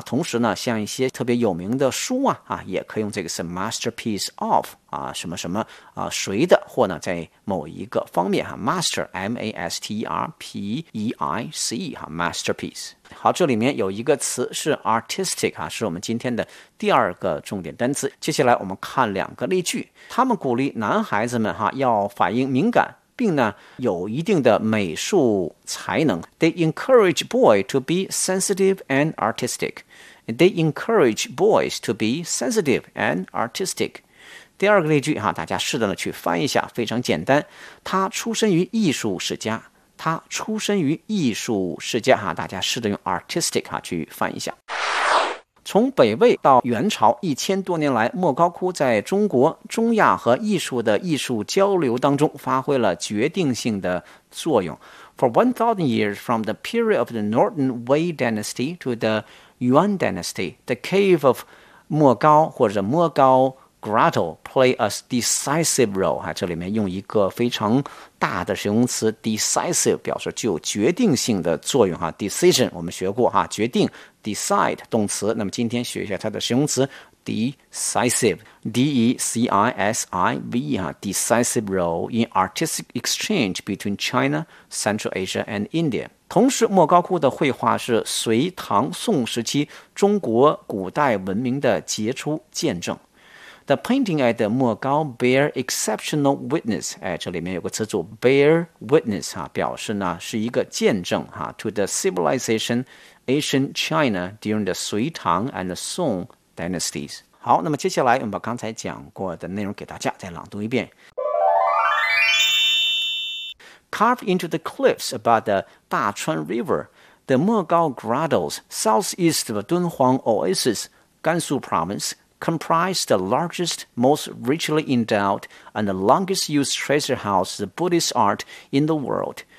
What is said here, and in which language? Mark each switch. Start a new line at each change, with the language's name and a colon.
Chinese: 同时呢，像一些特别有名的书啊，也可以用这个词 masterpiece of 啊什么什么啊谁的或呢在某一个方面哈 ，master m a s t e r p e i c 哈 masterpiece。好，这里面有一个词是 artistic 啊，是我们今天的第二个重点单词。接下来我们看两个例句，他们鼓励男孩子们哈要反应敏感，并呢有一定的美术才能。
English: They encourage boys to be sensitive and artistic. They encourage boys to be sensitive and artistic.
Chinese: 第二个例句哈，大家试着呢去翻一下，非常简单。他出身于艺术世家。他出身于艺术世家哈，大家试着用 artistic 哈去翻一下。从北魏到元朝1000多年来，莫高窟在中国、中亚和艺术的艺术交流当中发挥了决定性的作用。
English: For 1000 years, from the period of the Northern Wei Dynasty to the Yuan Dynasty, the cave of 莫高或者莫高 Grotto play a decisive role.
Chinese: 哈，这里面用一个非常大的形容词 decisive 表示具有决定性的作用哈 ，decision 我们学过哈，决定 decide 动词。那么今天学一下它的形容词
English: decisive，D-E-C-I-S-I-V-E 哈 ，decisive role in artistic exchange between China, Central Asia and India。
Chinese: 同时，莫高窟的绘画是隋唐宋时期中国古代文明的杰出见证。
English: The painting at the 莫高 bear exceptional witness.
Chinese: 哎，这里面有个词组 bear witness 哈、啊，表示呢是一个见证哈、啊、，
English: to the civilization ancient China during the 隋唐 and the Song dynasties.
Chinese: 好，那么接下来我们把刚才讲过的内容给大家再朗读一遍。
English: carved into the cliffs above the Dachuan River, the Mogao Grottoes, southeast of Dunhuang Oasis, Gansu Province, comprise the largest, most richly endowed, and the longest-used treasure house of Buddhist art in the world.